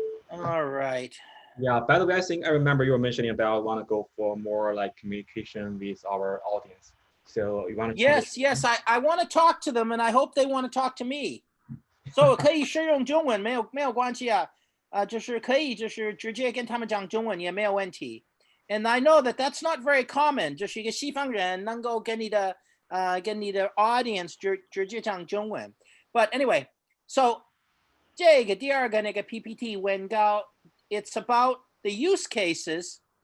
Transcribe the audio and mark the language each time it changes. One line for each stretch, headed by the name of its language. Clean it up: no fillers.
English: All right. Yeah, by the way, I think I remember you were mentioning about want to go for more like communication with our audience. So you want to Yes, I want to talk to them, and I hope they want to talk to me.
Chinese: So 可以使用中文，没有关系啊，就是可以就是直接跟他们讲中文也没有问题。
English: And I know that that's not very common，
Chinese: 就是一个西方人能够跟你的audience 直接讲中文。
English: But anyway, so
Chinese: 这个第二个那个 PPT 文稿
English: it's about the use cases.